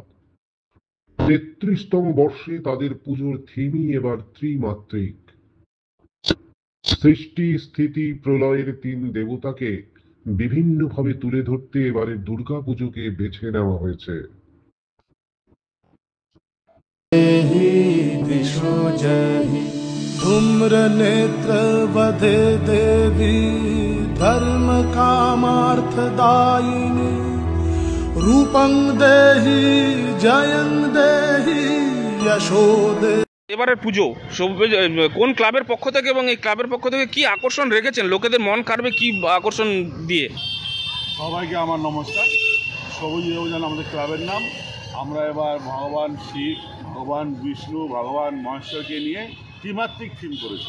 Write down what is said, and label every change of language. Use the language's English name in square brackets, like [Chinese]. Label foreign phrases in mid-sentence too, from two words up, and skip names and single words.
[Bangla] ৩৩তম বর্ষে তাদের পুজোর থিমই এবার ত্রিমাত্রিক। সৃষ্টি, স্থিতি, প্রলয়ের তিন দেবতাকে বিভিন্নভাবে তুলে ধরতে এবারে দুর্গাপুজোকে বেছে নেওয়া হয়েছে। [Sanskrit] धूम्र नेत्र वधे देवी धर्म कामार्थदायिनी रूपं देहि जयं देहि यशो देहि। [Bangla] এবারের পুজো কোন ক্লাবের পক্ষ থেকে এবং এই ক্লাবের পক্ষ থেকে কি আকর্ষণ রেখেছেন লোকেদের মন কাড়বে কি আকর্ষণ দিয়ে? সবাইকে আমার নমস্কার। সবুজ অভিযান আমাদের ক্লাবের নাম। আমরা এবার ভগবান শিব, ভগবান বিষ্ণু, ভগবান মহেশ্বরকে নিয়ে ত্রিমাত্রিক থিম করেছি।